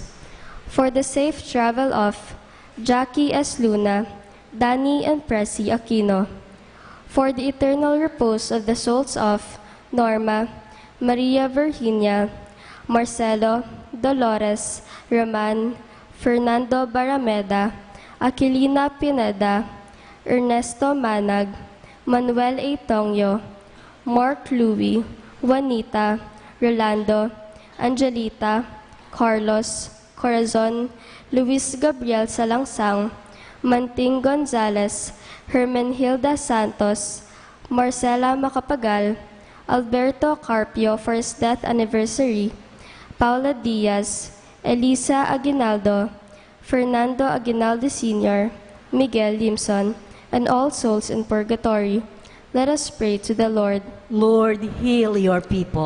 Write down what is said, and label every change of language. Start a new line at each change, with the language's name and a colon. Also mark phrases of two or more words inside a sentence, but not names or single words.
English: For the safe travel of Jackie S. Luna, Danny and Pressy Aquino. For the eternal repose of the souls of Norma, Maria Virginia, Marcelo, Dolores, Roman, Fernando Barameda, Aquilina Pineda, Ernesto Manag, Manuel A. Tongyo, Mark Louie, Juanita, Rolando, Angelita, Carlos, Corazon, Luis Gabriel Salangsang, Manting Gonzales, Hermenhilda Santos, Marcela Macapagal, Alberto Carpio for his death anniversary, Paula Diaz, Elisa Aguinaldo, Fernando Aguinaldo Sr., Miguel Limson, and all souls in purgatory. Let us pray to the Lord. Lord, heal your people.